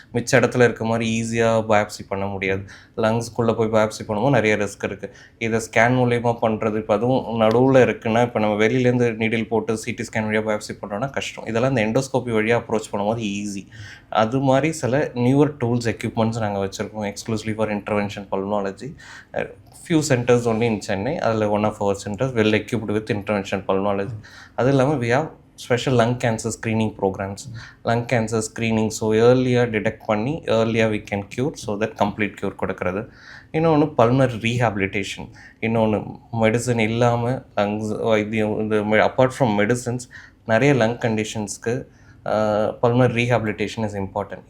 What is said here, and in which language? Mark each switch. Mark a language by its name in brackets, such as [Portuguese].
[Tamil] மிச்ச இடத்துல இருக்க மாதிரி ஈஸியாக பயாப்சி பண்ண முடியாது. லங்ஸ்க்குள்ளே போய் பயாப்சி பண்ணும்போது நிறைய ரிஸ்க் இருக்குது. இதை ஸ்கேன் மூலயமா பண்ணுறது, இப்போ அதுவும் நடுவில் இருக்குன்னா, இப்போ நம்ம வெளியிலேருந்து நீடில் போட்டு சிடி ஸ்கேன் வழியாக பயாப்சி பண்ணுறோன்னா கஷ்டம். இதெல்லாம் இந்த எண்டோஸ்கோபி வழியாக அப்ரோச் பண்ணும்போது ஈஸி. அது மாதிரி சில நியூவர் டூல்ஸ், எக்யூப்மெண்ட்ஸ் நாங்கள் வச்சுருக்கோம் [English] Exclusively for intervention pulmonology. few centers only in Chennai. அதில் one of our centers well equipped with intervention pulmonology. [Tamil] அது இல்லாமல் [English] we have special lung cancer screening programs. [Tamil] Lung cancer screening, so ஏர்லியாக detect பண்ணி ஏர்லியாக [English] we can cure, [Tamil] so that complete cure கொடுக்கறது. இன்னொன்று pulmonary rehabilitation. இன்னொன்று medicine இல்லாமல் lungs இது [English] apart from medicines [Tamil] நிறைய lung கண்டிஷன்ஸ்க்கு pulmonary rehabilitation [English] Is important.